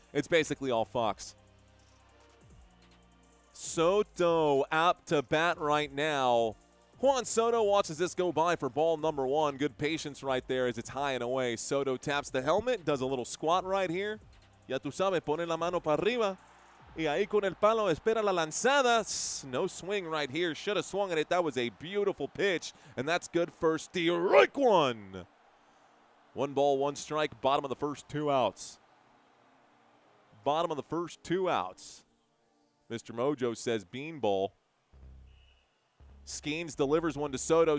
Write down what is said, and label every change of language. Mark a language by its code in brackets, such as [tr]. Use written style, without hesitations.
[en] It's basically all Fox. Soto up to bat right now. Juan Soto watches this go by for ball number 1. Good patience right there as it's high and away. Soto taps the helmet, does a little squat right here. [es] Ya tú sabes, pone la mano para arriba. Y ahí con el palo espera la lanzada. [en] No swing right here. Should have swung at it. That was a beautiful pitch. And that's good for strike 1. 1 ball, 1 strike. Bottom of the first 2 outs. Bottom of the first 2 outs. Mr. Mojo says beanball. Skeens delivers one to Soto.